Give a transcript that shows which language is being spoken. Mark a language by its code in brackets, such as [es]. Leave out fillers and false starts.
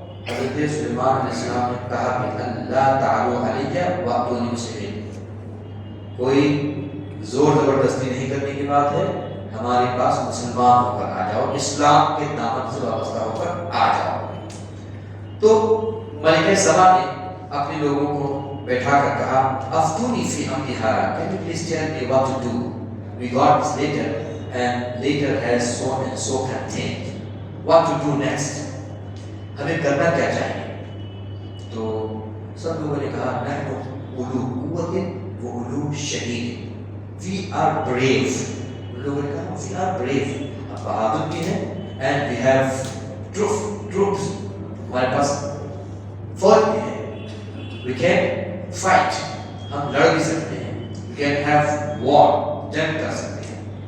[ur] حضرت سلیمان علیہ السلام نے کہا کہ اللہ تعالی علیہ [ar] واتونی مسلمین، [ur] کوئی زور زبردستی نہیں کرنے کی بات ہے، ہمارے پاس مسلمان ہو کر آ جاؤ، اسلام کے دامن سے وابستہ ہو کر آ جاؤ۔ تو ملکہ سبا نے اپنے لوگوں کو بیٹھا کر کہا [ar] افتونی فی امرہا، [en] can you please tell me what to do? We got this later and later has so and so contained. What to do next? [ur] ہمیں کرنا کیا چاہیے؟ تو سب لوگوں نے کہا [ar] نحن اولو قوت و اولو شدید، [en] we are brave۔ [ur] ان لوگوں نے کہا we are brave، ہم بہادر بھی ہیں [en] and we have troops، [ur] ہمارے پاس فوج بھی ہے، [en] we can fight، [ur] ہم لڑ بھی سکتے ہیں، [en] we can have war، [ur] جنگ کر سکتے ہیں۔